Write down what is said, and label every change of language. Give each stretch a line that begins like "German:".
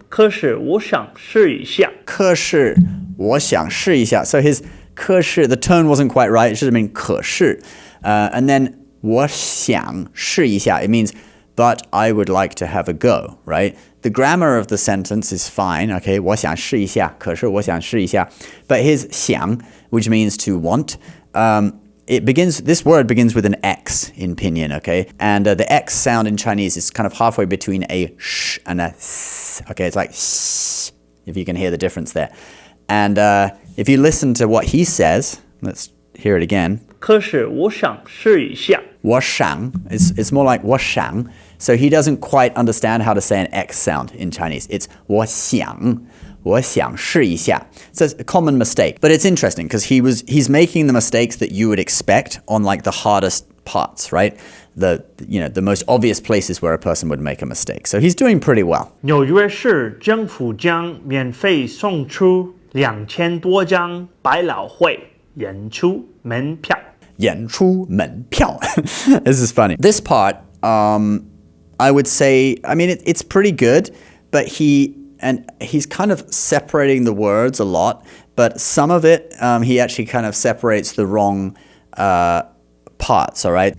Chinese: 可是我想试一下。可是我想试一下.
English: So his
Chinese: 可是,
English: the tone wasn't quite right. It should have been 可是. And then
Chinese: 我想试一下.
English: It means, but I would like to have a go, right? The grammar of the sentence is fine, okay?
Chinese: 我想试一下, 可是我想试一下.
English: But his 想, which means to want, this word begins with an X in pinyin, okay? And the X sound in Chinese is kind of halfway between a sh and a s. Okay, it's like sh, if you can hear the difference there. And if you listen to what he says, let's hear it again.
Chinese: 可是我想试一下。我想,
English: it's more like 我想. So he doesn't quite understand how to say an X sound in Chinese. It's
Chinese: 我想试一下.
English: So it's a common mistake. But it's interesting because he's making the mistakes that you would expect on like the hardest parts, right? The most obvious places where a person would make a mistake. So he's doing pretty well.
Chinese: 纽约市政府将免费送出2000多张百老汇演出门票。演出门票.
English: This is funny. This part, I would say, I mean, it's pretty good, but he's kind of separating the words a lot, but some of it, he actually kind of separates the wrong parts, all right?